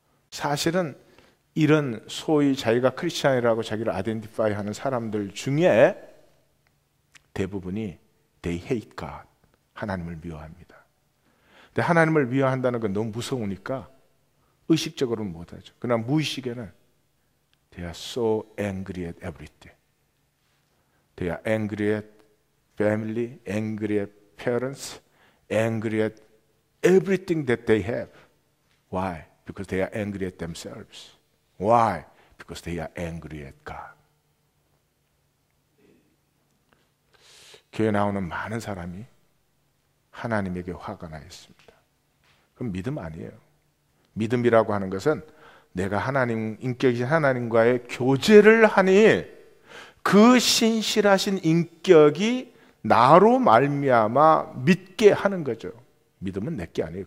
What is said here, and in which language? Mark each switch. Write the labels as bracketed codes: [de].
[ko] 사실은 이런 소위 자기가 크리스찬이라고 자기를 아이덴티파이 하는 사람들 중에 대부분이 [en] they hate God, [ko] 하나님을 미워합니다. 근데 하나님을 미워한다는 건 너무 무서우니까 의식적으로는 못하죠. 그러나 무의식에는 [en] they are so angry at everything. They are angry at family, angry at parents, angry at everything that they have. Why? Because they are angry at themselves. Why? Because they are angry at God. [ko] 교회 나오는 많은 사람이 하나님에게 화가 나 있습니다. 그럼 믿음 아니에요. 믿음이라고 하는 것은 내가 하나님, 인격이신 하나님과의 교제를 하니 그 신실하신 인격이 나로 말미암아 믿게 하는 거죠. 믿음은 내게 아니에요.